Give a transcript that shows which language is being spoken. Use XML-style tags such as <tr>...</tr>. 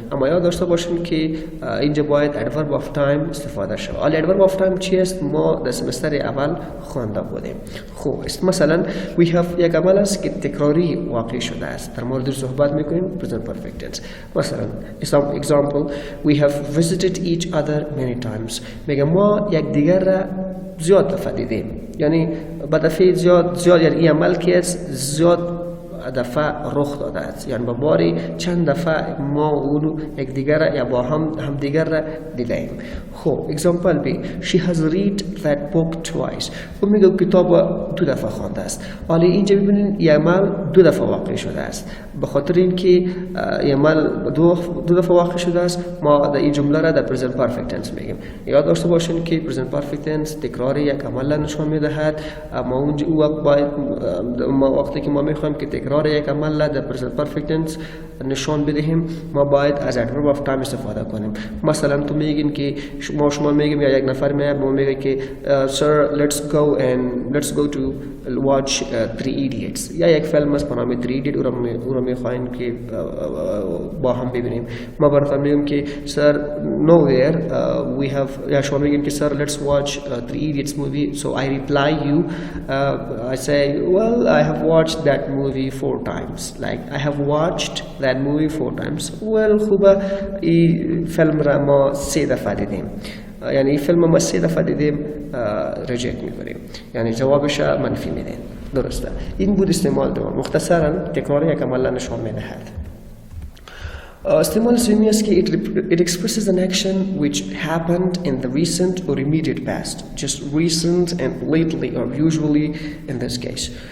<fa>اما یاد داشته باشین که اینجا باید adverb of time استفاده شد. حالا adverb of time چی است؟ ما در سمستر اول خوانده بودیم. خوب است. مثلا</fa> <en>we have</en> <fa>یک عمل است که تکراری واقع شده است، در مورد صحبت میکنیم present perfect tense. مثلا</fa> <en>example we have visited each other many times.</en> <fa>میگم ما یک دیگر را زیاد دفعه دیدیم، یعنی با دفعه زیاد یعنی این عمل که زیاد دفعه رخ داده است، یعنی با باری چند دفعه ما اونو یک دیگر یا با هم دیگر را دیدیم. خب</fa> <en>example B she has read that book twice.</en> <fa>اون میگه کتاب دو دفعه خوانده است. حالا اینجا ببینید این عمل دو دفعه واقع شده است، به خاطر اینکه این عمل دو دفعه واقع شده است ما در این جمله را در present perfect tense میگیم. یاد داشته باشین که present perfect tense تکرار یک عمل نشان میدهد. اما اون وقت باید وقتی که ما میخوایم که تکرار یک عمل در present perfect tense نشان بدهیم ما باید از adverb of time استفاده کنیم. مثلا تو میگین که شما میگیم یا یک نفر میگه که</fa> <en>sir let's go to watch Three Idiots</en> <fa>یا یک فیلم است به نام Three Idiots او را میخواین که با هم ببینیم. ما برای میگیم که</fa> <en>sir nowhere we have</en> <fa>یا شما میگین که</fa> <en>sir let's watch Three Idiots movie, so I reply you I say well I have watched that movie 4 times, like I have watched that movie 4 times.</en> <fa>well خوبه این فیلم را ما 3 دفعه دیدیم، یعنی این فیلم ما 3 دفعه دیدیم ریجکت میکنیم، یعنی جوابش منفی میدیم. درسته؟ این بود استعمال دوم. مختصرا تکرار یک عمل نشان میدهد. استعمال سومی است که</fa> <en>it expresses an action which happened in the recent or immediate past, just recent and lately or usually in this case.</en>